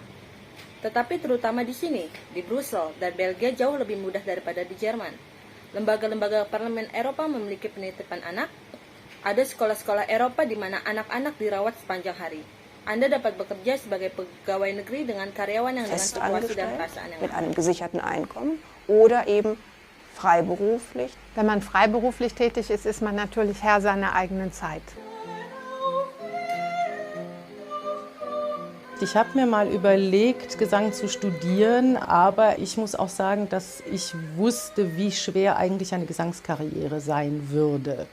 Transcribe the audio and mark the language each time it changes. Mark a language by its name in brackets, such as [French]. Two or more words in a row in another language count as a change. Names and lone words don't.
[Indonesian] Tetapi terutama di sini, di Brussel dan Belgia jauh lebih mudah daripada di Jerman. Lembaga-lembaga parlemen Eropa memiliki penitipan anak. Ada sekolah-sekolah Eropa di mana anak-anak dirawat sepanjang hari. Anda dapat bekerja sebagai pegawai negeri dengan karyawan yang dengan situasi dan perasaan yang [German] mit einem gesicherten Einkommen oder eben freiberuflich. Wenn man freiberuflich tätig ist, ist man natürlich Herr seiner eigenen Zeit. Ich habe mir mal überlegt, Gesang zu studieren, aber ich muss auch sagen, dass ich wusste, wie schwer eigentlich eine Gesangskarriere sein würde.